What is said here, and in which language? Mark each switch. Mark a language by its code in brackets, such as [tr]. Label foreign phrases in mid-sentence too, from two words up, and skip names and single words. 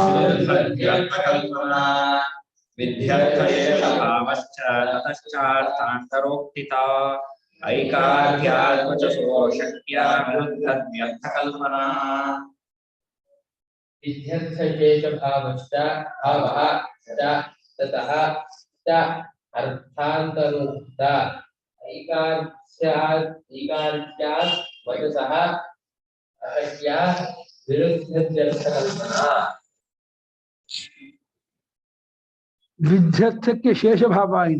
[sa] ವಿದ್ಯಾರ್ಥಯೇಷಭಾವಶ್ಚ ತತಶ್ಚಾರ್ಥಾಂತರೋಕ್ತಿತಾ ಐಕಾರ್ಥ್ಯಾದ್ವಚಸೋ ಶಕ್ಯ ವಿರುದ್ಧದ್ಯರ್ಥಕಲ್ಪನಾ. ವಿದ್ಯರ್ಥಶೇಷಭಾವಶ್ಚ ಭಾವಃ ಚ ತತಃ ಚ ಅರ್ಥಾಂತರೋಕ್ತ ಐಕಾರ್ಥ್ಯಾತ್ ವಚಸಃ ಅಶಕ್ಯ ವಿರುದ್ಧದ್ಯರ್ಥಕಲ್ಪನಾ. [kn] ವಿದ್ಯಾರ್ಥಕ್ಕೆ ಶೇಷಭಾವ ಇದೆ.